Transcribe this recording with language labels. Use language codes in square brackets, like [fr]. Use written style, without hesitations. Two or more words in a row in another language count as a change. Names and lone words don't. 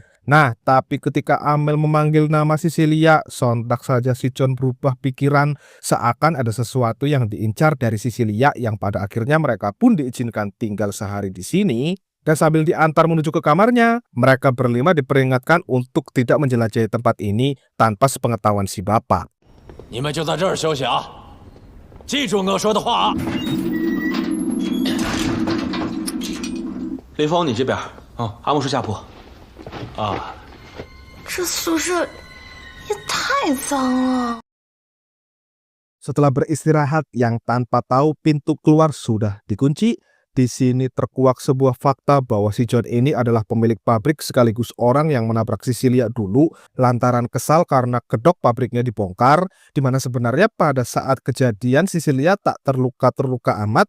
[id] Nah, tapi ketika Amel memanggil nama Sisilia, sontak saja si John berubah pikiran, seakan ada sesuatu yang diincar dari Sisilia, yang pada akhirnya mereka pun diizinkan tinggal sehari di sini. Dan sambil diantar menuju ke kamarnya, mereka berlima diperingatkan untuk tidak menjelajahi tempat ini tanpa sepengetahuan si bapak. [zh] 你们就在这儿休息啊，记住我说的话啊。雷锋，你这边。阿木叔下铺。这宿舍也太脏了。 [id] Setelah beristirahat yang tanpa tahu pintu keluar sudah dikunci, di sini terkuak sebuah fakta bahwa si John ini adalah pemilik pabrik sekaligus orang yang menabrak Cecilia dulu lantaran kesal karena kedok pabriknya dibongkar, di mana sebenarnya pada saat kejadian Cecilia tak terluka-terluka amat.